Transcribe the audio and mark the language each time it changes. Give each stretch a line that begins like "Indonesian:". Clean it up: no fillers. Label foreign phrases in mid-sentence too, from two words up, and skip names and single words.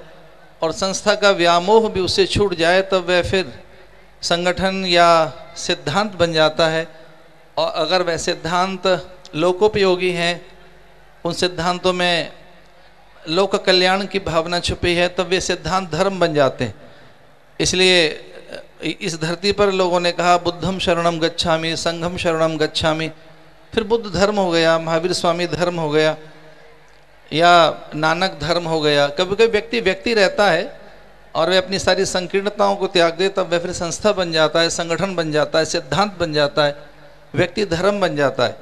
Hindi: और संस्था का व्यामोह भी उससे छूट जाए तब वह फिर संगठन या सिद्धांत बन जाता है। और अगर वह सिद्धांत लोकोपयोगी हैं, उन सिद्धांतों में लोक कल्याण की भावना छुपी है, तब वे सिद्धांत धर्म बन जाते हैं। इसलिए इस धरती पर लोगों ने कहा
Pali: बुद्धम शरणम गच्छामि, संघम शरणम गच्छामि।
Hindi: फिर बुद्ध धर्म हो गया, महावीर स्वामी धर्म हो गया, या नानक धर्म हो गया। कभी कभी व्यक्ति व्यक्ति रहता है और वह अपनी सारी संकीर्णताओं को त्याग दे, तब वह फिर संस्था बन जाता है, संगठन बन जाता है, सिद्धांत बन जाता है, व्यक्ति धर्म बन जाता है।